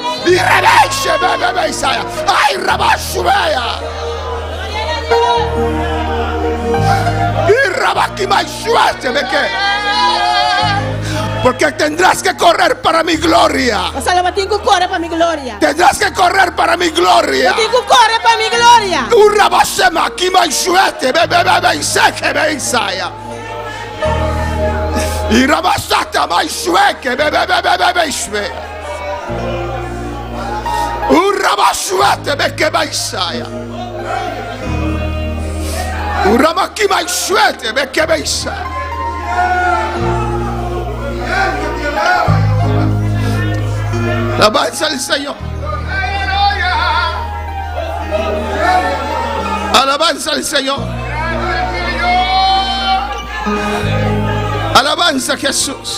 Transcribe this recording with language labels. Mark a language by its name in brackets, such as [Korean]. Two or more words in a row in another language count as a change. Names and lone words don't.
[Spanish] Y Rebeche bebe Isaya. Ay, Rabashuea. Y Rabaki Maishue, ¿ve qué? Porque tendrás que correr para mi gloria. Tendrás que correr para mi gloria. Urabasema Kimaishuete, bebe Iseke be Isaya. Y Rabasata Maishueke, bebe Ishwe. Urabashuete, beke Isaya. Uramaki Maishuete, beke Isaya. Alabanza al Señor. Alabanza al Señor. Alabanza a Jesús.